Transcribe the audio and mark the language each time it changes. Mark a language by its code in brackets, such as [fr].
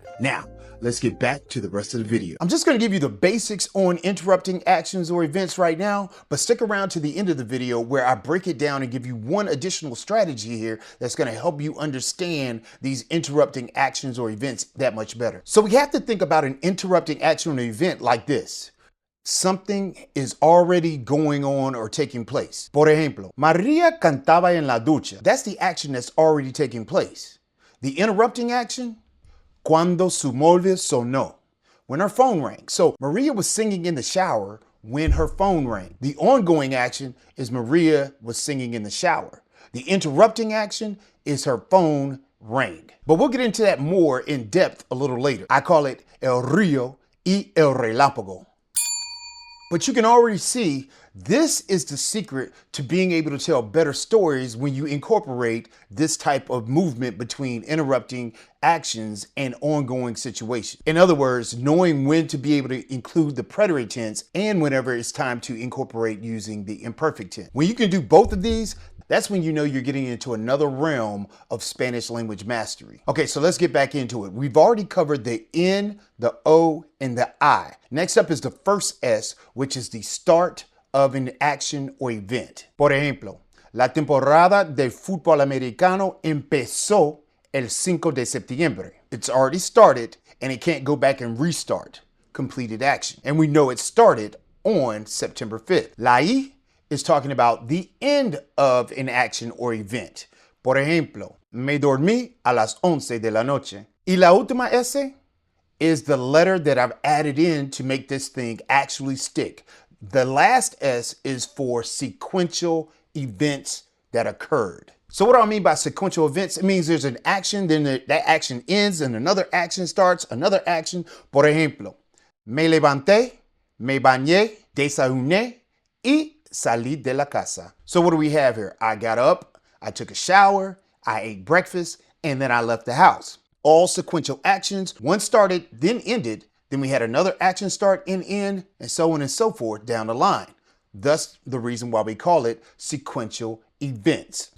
[en] Now, let's get back to the rest of the video. I'm just going to give you the basics on interrupting actions or events right now, but stick around to the end of the video where I break it down and give you one additional strategy here that's going to help you understand these interrupting actions or events that much better. So we have to think about an interrupting action or event like this. Something is already going on or taking place. [es] Por ejemplo, María cantaba en la ducha. [en] That's the action that's already taking place. The interrupting action, [es] cuando su móvil sonó, [en] when her phone rang. So Maria was singing in the shower when her phone rang. The ongoing action is Maria was singing in the shower. The interrupting action is her phone rang. But we'll get into that more in depth a little later. I call it [es] el río y el relámpago. [en] But you can already see this is the secret to being able to tell better stories when you incorporate this type of movement between interrupting actions and ongoing situations. In other words, knowing when to be able to include the preterite tense and whenever it's time to incorporate using the imperfect tense. When you can do both of these, that's when you know you're getting into another realm of Spanish language mastery. Okay, so let's get back into it. We've already covered the N, the O, and the I. Next up is the first S, which is the start of an action or event. [es] Por ejemplo, la temporada del fútbol americano empezó el 5 de septiembre. [en] It's already started and it can't go back and restart. Completed action. And we know it started on September 5th. La I is talking about the end of an action or event. [es] Por ejemplo, me dormí a las 11 de la noche. Y la última S [en] is the letter that I've added in to make this thing actually stick. The last S is for sequential events that occurred. So what do I mean by sequential events? It means there's an action, then that action ends and another action starts, another action. [es] Por ejemplo, me levanté, me bañé, desayuné, y salí de la casa. [en] So what do we have here? I got up, I took a shower, I ate breakfast, and then I left the house. All sequential actions. One started, then ended. Then we had another action start and end, and so on and so forth down the line. Thus, the reason why we call it sequential events.